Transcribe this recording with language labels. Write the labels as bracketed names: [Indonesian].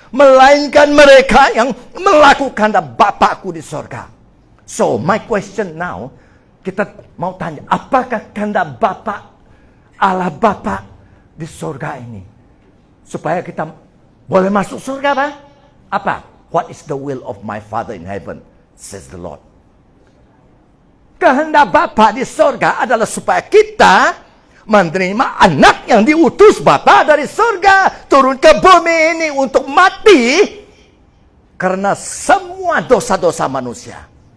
[Indonesian] Melainkan mereka yang melakukan Bapakku di surga. [English] So, my question now, [Indonesian] kita mau tanya, apakah kehendak Bapa, Allah Bapa di surga ini? Supaya kita boleh masuk surga, Pak? Apa? [English] What is the will of my Father in heaven? Says the Lord. [Indonesian] Kehendak Bapa di surga adalah supaya kita menerima anak yang diutus Bapa dari surga. Turun ke bumi ini untuk mati. Karena semua dosa-dosa manusia.